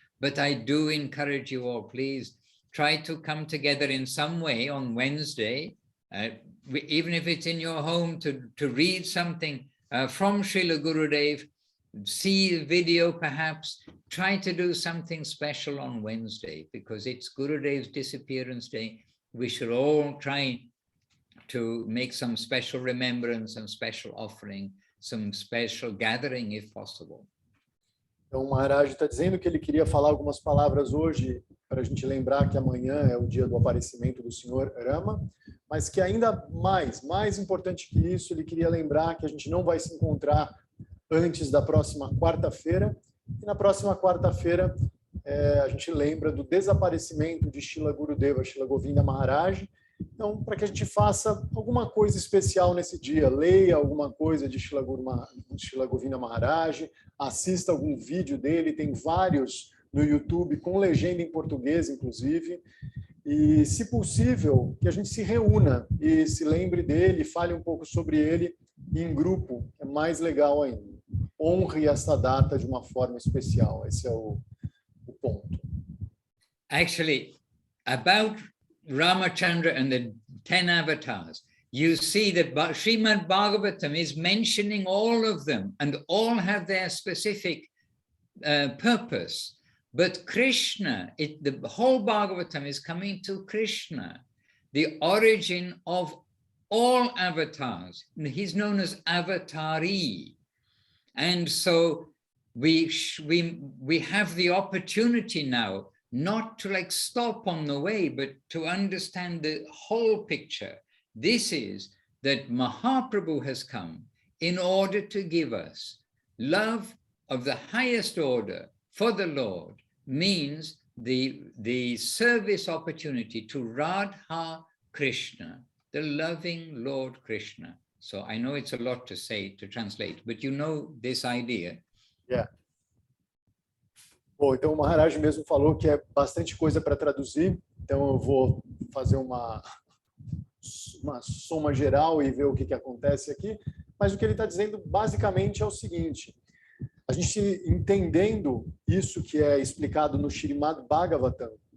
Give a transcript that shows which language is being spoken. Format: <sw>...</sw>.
<en>But I do encourage you all, please, try to come together in some way on Wednesday, even if it's in your home, to read something from Srila Gurudev, see a video perhaps, try to do something special on Wednesday, because it's Gurudev's disappearance day. We should all try to make some special remembrance, some special offering, some special gathering if possible.</en> <pt>Então, o Maharaj está dizendo que ele queria falar algumas palavras hoje para a gente lembrar que amanhã é o dia do aparecimento do Senhor Rama, mas que ainda mais importante que isso, ele queria lembrar que a gente não vai se encontrar antes da próxima quarta-feira, e na próxima quarta-feira a gente lembra do desaparecimento de Srila Gurudeva, Srila Govinda Maharaj. Então, para que a gente faça alguma coisa especial nesse dia, leia alguma coisa de Srila Govinda Maharaj, assista algum vídeo dele, tem vários no YouTube, com legenda em português, inclusive, e, se possível, que a gente se reúna e se lembre dele, fale um pouco sobre ele em grupo, é mais legal ainda. Honre essa data de uma forma especial, esse é o ponto.</pt> <en>Actually, about Ramachandra and the 10 avatars, you see that Srimad Bhagavatam is mentioning all of them, and all have their specific purpose. But Krishna, the whole Bhagavatam is coming to Krishna, the origin of all avatars. He's known as Avatari. And so we have the opportunity now not to stop on the way, but to understand the whole picture. This is that Mahaprabhu has come in order to give us love of the highest order for the Lord, means the service opportunity to Radha Krishna, the loving Lord Krishna. So I know it's a lot to say, to translate, but you know this idea. Yeah.</en> <pt>Bom, então o Maharaj mesmo falou que é bastante coisa para traduzir, então eu vou fazer uma soma geral e ver o que acontece aqui, mas o que ele está dizendo basicamente é o seguinte: a gente entendendo isso que é explicado no Srimad Bhagavatam,</pt>